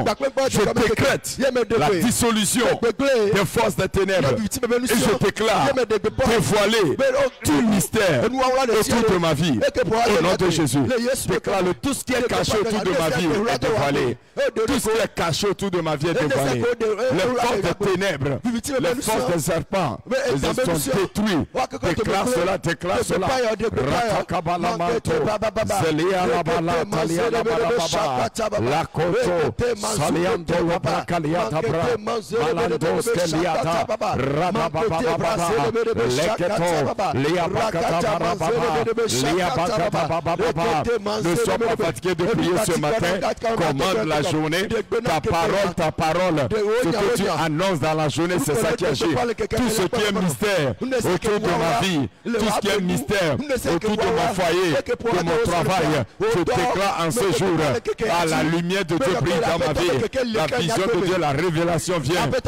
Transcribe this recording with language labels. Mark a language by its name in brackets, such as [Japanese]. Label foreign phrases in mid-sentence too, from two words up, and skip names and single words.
[French] Je décrète la dissolution des forces des ténèbres et je déclare dévoiler tout mystère autour de ma vie au nom de Jésus. Déclare tout ce qui est caché autour de ma vie est dévoilé. Tout ce qui est caché autour de ma vie est dévoilé. Les forces des ténèbres, les forces des serpents, ils sont détruits. Déclare cela, déclare cela. Ratakabalamento, Zelia Labala, Talia Labala, Lakoto, Saliando Labrakaliata, Malandos Keliata, Rabababa, Leketo, Liabakata Barababa, Liabakata Barababa. Ne sois pas fatigué de prier ce matin. Commande la journée. Ta parole, ce que tu annonces dans la journée, c'est ça qui agit. Tout ce qui est mystère autour de ma vie, tout ce qui est mystère autour de mon foyer, de mon travail, je déclare en ce jour, à la lumière de Dieu brille dans ma vie, la vision de Dieu, la révélation vient.